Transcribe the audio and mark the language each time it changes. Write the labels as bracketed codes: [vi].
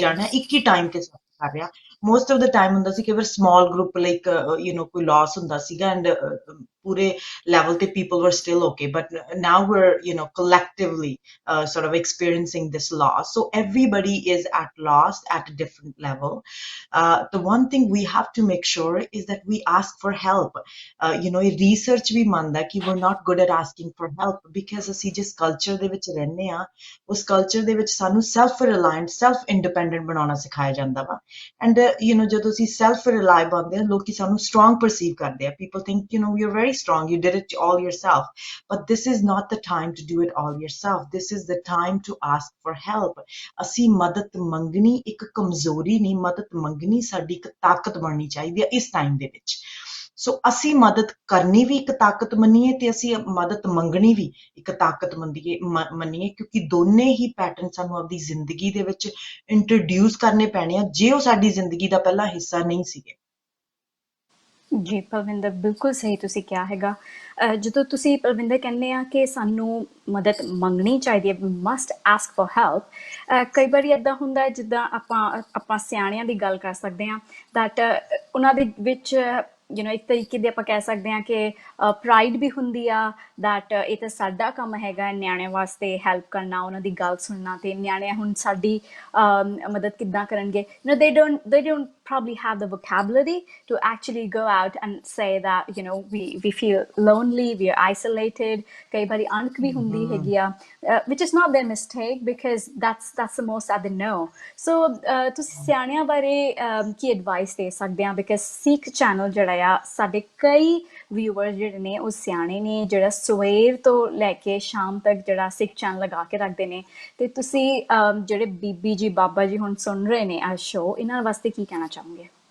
[pa] ਜਾਣਾ ਇੱਕ ਹੀ ਟਾਈਮ ਤੇ ਸਫਰ ਕਰ ਰਿਹਾ। [en] most of the time [pa] ਹੁੰਦਾ ਸੀ ਕਿ ਫਿਰ [en] small group like [pa] ਕੋਈ ਲਾਸ ਹੁੰਦਾ ਸੀਗਾ, [en] And ਪੂਰੇ level ਤੇ people were still okay, but now we're collectively sort of experiencing this loss, so everybody is at loss at a different level. The one thing we have to make sure is that we ask for help. [pa] ਇਹ research ਵੀ ਮੰਨਦਾ ਕਿ [en] we're not good at asking for help, [pa] because ਅਸੀਂ ਜਿਸ culture ਦੇ ਵਿੱਚ ਰਹਿੰਦੇ ਆ, ਉਸ ਕਲਚਰ ਦੇ ਵਿੱਚ ਸਾਨੂੰ ਸੈਲਫ ਰਿਲਾਇੰਟ, ਸੈਲਫ ਇੰਡੀਪੈਂਡੈਂਟ ਬਣਾਉਣਾ ਸਿਖਾਇਆ ਜਾਂਦਾ ਵਾ। ਐਂਡ ਜਦੋਂ ਅਸੀਂ ਸੈਲਫ ਰਿਲਾਈ ਬਣਦੇ ਆ, ਲੋਕੀ ਸਾਨੂੰ ਸਟਰੋਂਗ ਪਰਸੀਵ ਕਰਦੇ ਆ। [en] People think you're very strong, you did it all yourself, but this is not the time to do it all yourself, this is the time to ask for help. [pa] ਅਸੀਂ ਮਦਦ ਮੰਗਣੀ ਇੱਕ ਕਮਜ਼ੋਰੀ ਨਹੀਂ, ਮਦਦ ਮੰਗਣੀ ਸਾਡੀ ਇੱਕ ਤਾਕਤ ਬਣਨੀ ਚਾਹੀਦੀ ਹੈ ਇਸ ਟਾਈਮ ਦੇ ਵਿੱਚ। ਸੋ ਅਸੀਂ ਮਦਦ ਕਰਨੀ ਵੀ ਇੱਕ ਤਾਕਤ ਮੰਨੀਏ, ਤੇ ਅਸੀਂ ਮਦਦ ਮੰਗਣੀ ਵੀ ਇੱਕ ਤਾਕਤ ਮੰਨੀਏ, ਕਿਉਂਕਿ ਦੋਨੇ ਹੀ ਪੈਟਰਨ ਸਾਨੂੰ ਆਪਣੀ ਜ਼ਿੰਦਗੀ ਦੇ ਵਿੱਚ ਇੰਟਰੋਡਿਊਸ ਕਰਨੇ ਪੈਣੇ ਆ, ਜੇ ਉਹ ਸਾਡੀ ਜ਼ਿੰਦਗੀ ਦਾ ਪਹਿਲਾ ਹਿੱਸਾ ਨਹੀਂ ਸੀਗੇ। ਜੀ ਪਰਵਿੰਦਰ, ਬਿਲਕੁਲ ਸਹੀ ਤੁਸੀਂ ਕਿਹਾ ਹੈਗਾ। ਜਦੋਂ ਤੁਸੀਂ ਪਰਵਿੰਦਰ ਕਹਿੰਦੇ ਆ ਕਿ ਸਾਨੂੰ ਮਦਦ ਮੰਗਣੀ ਚਾਹੀਦੀ ਹੈ, [en] must ask for help, [pa] ਕਈ ਵਾਰੀ ਇੱਦਾਂ ਹੁੰਦਾ ਹੈ ਜਿੱਦਾਂ ਆਪਾਂ ਸਿਆਣਿਆਂ ਦੀ ਗੱਲ ਕਰ ਸਕਦੇ ਹਾਂ, ਦੈਟ ਉਹਨਾਂ ਦੇ ਵਿੱਚ ਇੱਕ ਤਰੀਕੇ ਦੇ ਆਪਾਂ ਕਹਿ ਸਕਦੇ ਹਾਂ ਕਿ ਪ੍ਰਾਈਡ ਵੀ ਹੁੰਦੀ ਆ, ਦੈਟ ਇਹ ਤਾਂ ਸਾਡਾ ਕੰਮ ਹੈਗਾ ਨਿਆਣਿਆਂ ਵਾਸਤੇ ਹੈਲਪ ਕਰਨਾ, ਉਹਨਾਂ ਦੀ ਗੱਲ ਸੁਣਨਾ, ਤੇ ਨਿਆਣੇ ਹੁਣ ਸਾਡੀ ਮਦਦ ਕਿੱਦਾਂ ਕਰਨਗੇ। [en] they don't probably have the vocabulary to actually go out and say that we feel lonely, we are isolated. [pa] ਕਈ ਵਾਰੀ ਅਣਖ ਵੀ ਹੁੰਦੀ ਹੈਗੀ ਆ, [en] which is not their mistake, because that's the most that they know. [pa] So ਤੁਸੀਂ ਸਿਆਣਿਆਂ ਬਾਰੇ ਕੀ advice ਦੇ ਸਕਦੇ ਆ, ਬਿਕਾਜ਼ ਸਿੱਖ ਚੈਨਲ ਜਿਹੜਾ ਆ, ਸਾਡੇ ਕਈ ਵਿਊਅਰ ਜਿਹੜੇ ਨੇ ਉਹ ਸਿਆਣੇ ਨੇ, ਜਿਹੜਾ ਸਵੇਰ ਤੋਂ ਲੈ ਕੇ ਸ਼ਾਮ ਤੱਕ ਜਿਹੜਾ ਸਿੱਖ ਚੈਨਲ ਲਗਾ ਕੇ ਰੱਖਦੇ ਨੇ। ਤੇ ਤੁਸੀਂ ਜਿਹੜੇ ਬੀਬੀ ਜੀ ਬਾਬਾ ਜੀ ਹੁਣ ਸੁਣ ਰਹੇ ਨੇ ਆ ਸ਼ੋ, ਇਹਨਾਂ ਵਾਸਤੇ ਕੀ ਕਹਿਣਾ ਚਾਹੋਗੇ?